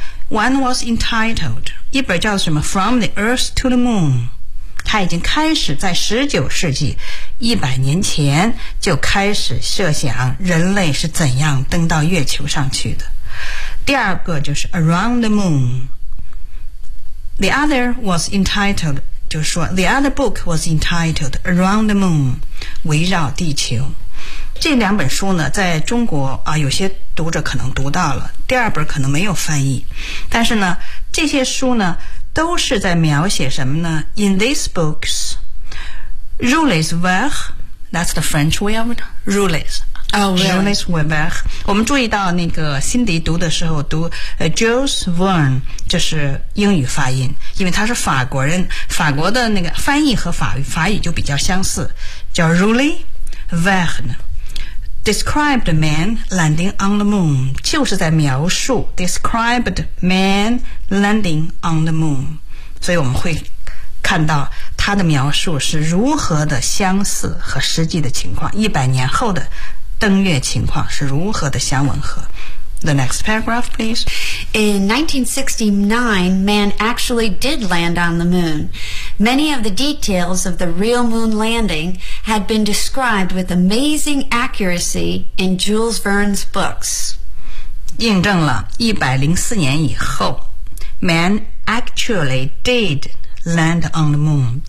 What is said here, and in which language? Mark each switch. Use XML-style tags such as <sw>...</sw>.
<en>One was entitled,</en> <zh>一本叫什么</zh> <en>From the Earth to the Moon。</en> <zh>他已经开始在19世纪100年前就开始设想人类是怎样登到月球上去的。第二个就是 Around the Moon.</zh> <en>The other was entitled,</en> <zh>就是说</zh> <en>The other book was entitled Around the Moon,</en> <zh>围绕地球。这两本书呢在中国有些读者可能读到了，第二本可能没有翻译。但是呢这些书呢都是在描写什么呢？</zh> <en>In these books, Jules Verne, that's the French way of it, Jules.</en> <zh>Jules Verne. 我们注意到那个辛迪读的时候读Jules Verne, 这是英语发音，因为他是法国人，法国的那个翻译和法语就比较相似，叫 Jules Verne。</zh> <en>Described man landing on the moon,</en> <zh>就是在描述</zh> <en>described man landing on the moon.</en> <zh>所以我们会看到他的描述是如何的相似和实际的情况，一百年后的登月情况是如何的相吻合。</zh> <en>The next paragraph, please. In 1969, man actually did land on the moon. Many of the details of the real moon landing had been described with amazing accuracy in Jules Verne's books.</en> <zh>印证了104年以后</zh> <en>man actually did land on the moon.</en>